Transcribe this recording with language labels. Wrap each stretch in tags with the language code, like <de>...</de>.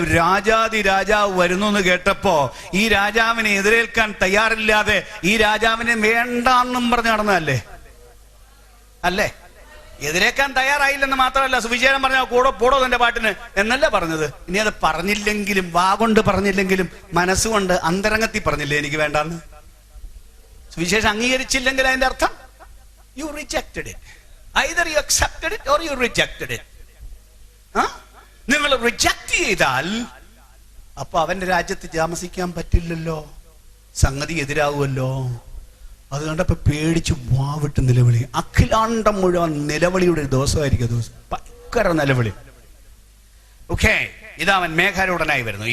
<ml>രാജാതി രാജാവ് വരുന്നു എന്ന് കേട്ടപ്പോ ഈ രാജാവിനെ എതിരേൽക്കാൻ തയ്യാറില്ലാതെ ഈ രാജാവിനെ വേണ്ടാന്നും പറഞ്ഞ് നടന്നതല്ലേ? അല്ലേ? എതിരേക്കാൻ തയ്യാറായില്ലെന്ന് മാത്രമല്ല, സുവിശേഷം പറഞ്ഞ കൂടെ പോടോ തന്റെ പാട്ടിന് എന്നല്ല പറഞ്ഞത്. ഇനി അത് പറഞ്ഞില്ലെങ്കിലും, വാ കൊണ്ട് പറഞ്ഞില്ലെങ്കിലും, മനസ്സുകൊണ്ട് അന്തരംഗത്തിൽ പറഞ്ഞില്ലേ എനിക്ക് വേണ്ടാന്ന്? സുവിശേഷം അംഗീകരിച്ചില്ലെങ്കിൽ അതിന്റെ അർത്ഥം</ml> <en>You rejected it. Either you accepted it or you rejected it.</en> <ml>നിങ്ങൾ റിജക്ട് ചെയ്താൽ അപ്പൊ അവന്റെ രാജ്യത്ത് താമസിക്കാൻ പറ്റില്ലല്ലോ, സംഗതി എതിരാകുമല്ലോ. അത് കണ്ടപ്പോ പേടിച്ച് വാവിട്ട് നിലവിളി. അഖിലാണ്ടം മുഴുവൻ നിലവിളിയുടെ ഒരു ദിവസമായിരിക്കും. ദിവസം ഭയങ്കര നിലവിളി. ഓക്കെ, ഇതാ അവൻ മേഘാരൂഢനായി വരുന്നു.</ml>